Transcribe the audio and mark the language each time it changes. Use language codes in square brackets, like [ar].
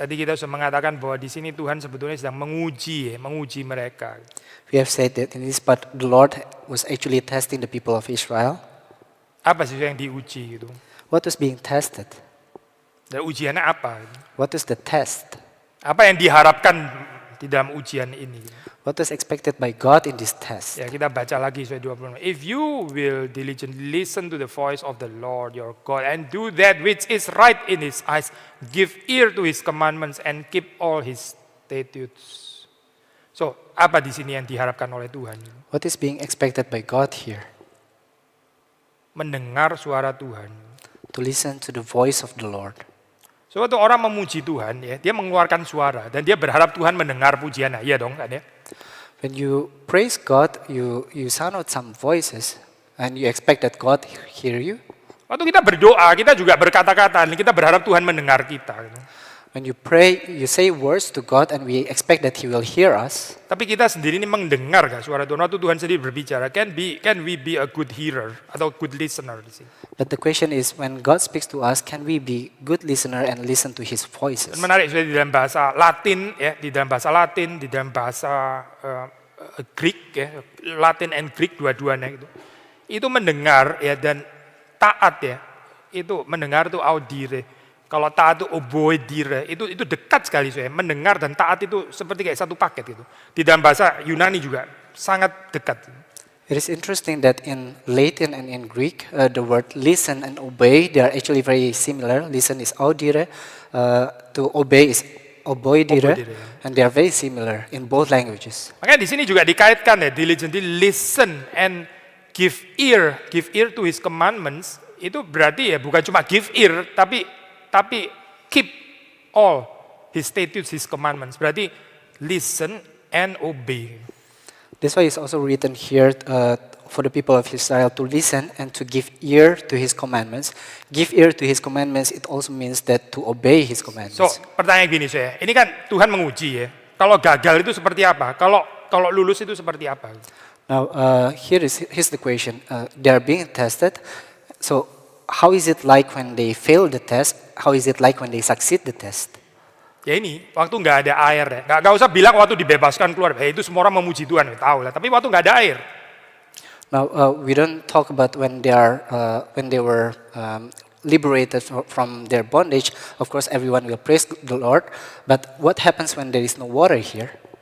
[id] Tadi kita sudah mengatakan bahwa di sini Tuhan sebetulnya sedang menguji mereka. [en] We have said that in this part the Lord was actually testing the people of Israel. [id] Apa sih yang diuji gitu? [en] What was being tested? [id] Dan ujiannya apa? [en] What is the test? [id] Apa yang diharapkan di dalam ujian ini? [en] What is expected by God in this test? [id] Ya, kita baca lagi ayat 26. [en] If you will diligently listen to the voice of the Lord your God and do that which is right in His eyes, give ear to His commandments and keep all His statutes. [id] So, apa di sini yang diharapkan oleh Tuhan? [en] What is being expected by God here? [id] Mendengar suara Tuhan. [en] To listen to the voice of the Lord. [id] So, waktu orang memuji Tuhan, ya, dia mengeluarkan suara dan dia berharap Tuhan mendengar pujiannya. Iya dong, kan ya? [en] When you praise God, you sound out some voices and you expect that God hear you. [id] Waktu kita berdoa, kita juga berkata-kata, kita berharap Tuhan mendengar kita. [en] When you pray, you say words to God and we expect that He will hear us. [id] Tapi kita sendiri ini mendengar gak suara Tuhan? Waktu Tuhan sendiri berbicara, [en] can we be a good hearer [id] atau [en] good listener [id] di sini? [en] But the question is, when God speaks to us, can we be good listener and listen to His voices? [id] Menarik sudah di dalam bahasa Latin, ya, di dalam bahasa Greek, ya, [en] Latin and Greek [id] dua-duanya itu mendengar ya dan taat ya, itu mendengar itu audire. Kalau taat itu oboidire. Itu dekat sekali saya. Mendengar dan taat itu seperti kayak satu paket gitu. Di dalam bahasa Yunani juga sangat dekat. [en] It is interesting that in Latin and in Greek, the word listen and obey, they are actually very similar. Listen is audire, to obey is oboidire, [la] Oboidire, ya. [en] and they are very similar in both languages. [id] Makanya di sini juga dikaitkan ya, [en] diligently listen and give ear to his commandments. [id] Itu berarti ya bukan cuma [en] give ear, [id] tapi [en] keep all his statutes, his commandments. Berarti listen and obey. That's why it's also written here for the people of Israel to listen and to give ear to his commandments. Give ear to his commandments, it also means that to obey his commandments. [id] So, pertanyaan gini saya, ini kan Tuhan menguji ya. Kalau gagal itu seperti apa? Kalau lulus itu seperti apa? [en] Now, here's the question. They are being tested. So, how is it like when they fail the test? How is it like when they succeed the test? [id] Ya ini, waktu nggak ada air ya. Nggak usah bilang waktu dibebaskan keluar. Itu semua orang memuji Tuhan, ya, tahu lah. Tapi waktu nggak ada air. [en] Now, we don't talk about when they were liberated from their bondage. Of course, everyone will praise the Lord. But what happens when there is no water here?